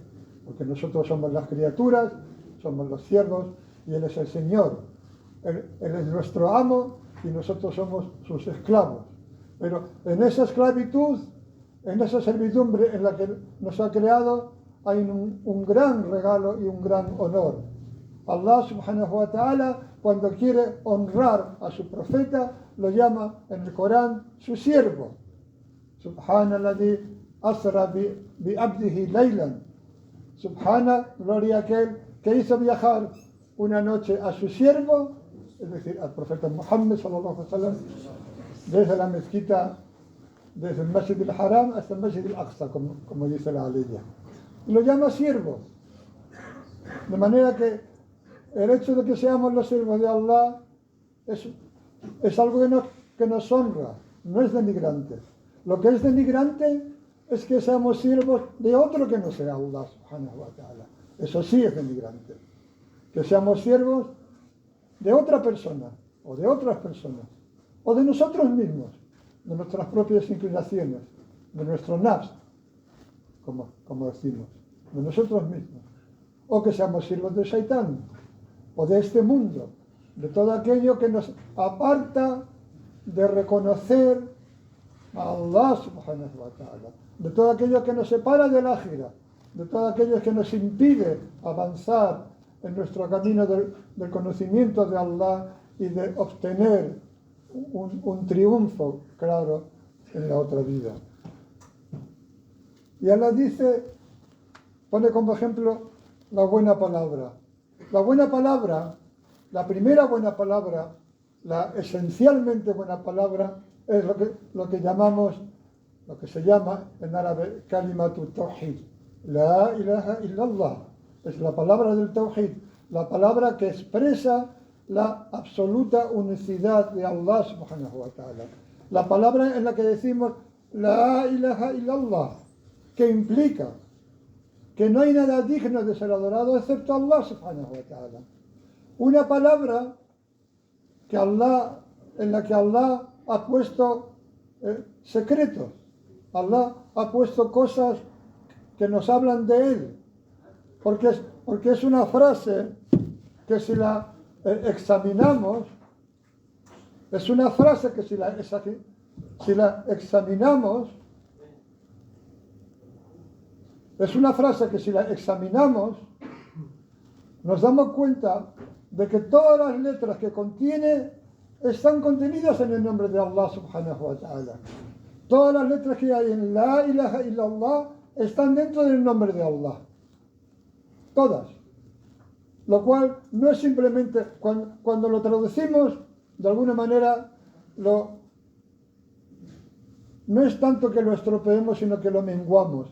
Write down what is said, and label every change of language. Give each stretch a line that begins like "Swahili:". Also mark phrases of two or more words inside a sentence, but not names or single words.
Spanish: Porque nosotros somos las criaturas, somos los siervos, y Él es el Señor. Él es nuestro amo y nosotros somos sus esclavos. Pero en esa esclavitud, en esa servidumbre en la que nos ha creado, hay un gran regalo y un gran honor.
Arabic: الله سبحانه وتعالى,
Spanish: cuando quiere honrar a su profeta, lo llama en el Corán su siervo.
Arabic: سبحان الذي أسرى بعبده ليلا.
Spanish: Subhana, gloria a aquel que hizo viajar una noche a su siervo, es decir, al profeta Muhammad
Arabic: صلى الله عليه وسلم,
Spanish: desde la mezquita, desde el Masjid al-Haram hasta el Masjid al-Aqsa, como dice la Aleya. Y lo llama siervo. De manera que el hecho de que seamos los siervos de Allah es algo que nos honra, no es denigrante. Lo que es denigrante es que seamos siervos de otro que no sea
Arabic: الله سبحانه وتعالى.
Spanish: Eso sí es denigrante. Que seamos siervos de otra persona, o de otras personas, o de nosotros mismos, de nuestras propias inclinaciones, de nuestro nafs, como decimos, de nosotros mismos. O que seamos siervos de Shaitán, o de este mundo, de todo aquello que nos aparta de reconocer a
Arabic: الله سبحانه وتعالى,
Spanish: de todo aquello que nos separa del ákhira, de todo aquello que nos impide avanzar en nuestro camino del conocimiento de Allah y de obtener un triunfo, claro, en la otra vida. Y Allah dice, pone como ejemplo la buena palabra. La buena palabra, la primera buena palabra, la esencialmente buena palabra, es lo que se llama en árabe
Arabic: كلمة توحيد. لا إله إلا الله.
Spanish: Es la palabra del tawhid, la palabra que expresa la absoluta unicidad de
Arabic: الله سبحانه وتعالى.
Spanish: La palabra en la que decimos
Arabic: لا إله إلا الله,
Spanish: que implica que no hay nada digno de ser adorado excepto
Arabic: الله سبحانه وتعالى.
Spanish: Una palabra en la que Allah ha puesto secretos. Allah ha puesto cosas que nos hablan de Él. Porque es una frase que si la examinamos, es una frase que si la examinamos, es una frase que si la examinamos, nos damos cuenta de que todas las letras que contiene están contenidas en el nombre de
Arabic: الله سبحانه وتعالى.
Spanish: Todas las letras que hay en
Arabic: لا إله إلا الله
Spanish: están dentro del nombre de Allah. Todas. Lo cual no es simplemente, cuando lo traducimos, de alguna manera, no es tanto que lo estropeemos, sino que lo menguamos.